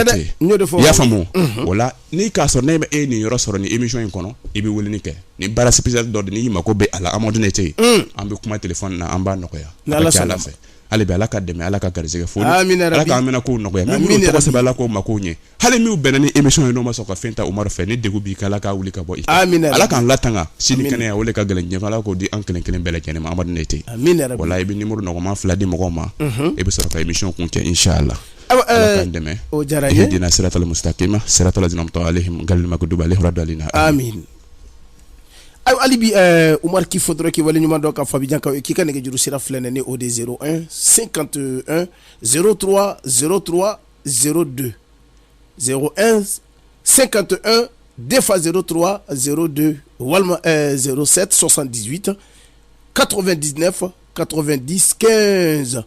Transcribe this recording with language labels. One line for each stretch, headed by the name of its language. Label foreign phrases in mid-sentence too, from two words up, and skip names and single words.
Bambara: i y'a faamu o la n'i k'a sɔrɔ ne bɛ e nin yɔrɔ sɔrɔ nin émission in kɔnɔ i bɛ weleli kɛ ni baara spécial dɔ de n'i mako bɛ a la amadu nete an bɛ kuma téléphone na an b'a nɔgɔya a ka ca ala fɛ hali bi ala ka dɛmɛ ala ka garisɛgɛ foli ala k'an mɛna kow nɔgɔya minnu tɔgɔ sɛbɛn ala k'o makow ɲɛ hali minnu bɛnna ni émission ye n'o ma sɔn ka fɛn ta umaru fɛ ni degun b'i kan ala k'a wuli ka bɔ i kan ala k'an latanga sini kɛnɛya o de ka gɛlɛn diɲɛ ala k'o di an kelen kelen bɛɛ lajɛlen ma amadu nete wala i bɛ numéro nɔgɔman 2 di mɔgɔw ma i bɛ sɔrɔ ka émission kun kɛ inchallah o diyara n ye
Arabic: اهدنا الصراط المستقيم صراط الذين أنعمت عليهم غير المغضوب عليهم ولا الضالين
Bambara: amin ayiwa hali bi Umar k'i fɔ dɔrɔn k'i wale ɲuman dɔn ka fɔ Abidjan kaw k'i ka nɛgɛjuru sira filɛ nin ye o de 01 51 03 03 02 01 51 2 fois 03 02 walima 07 78 99 90 15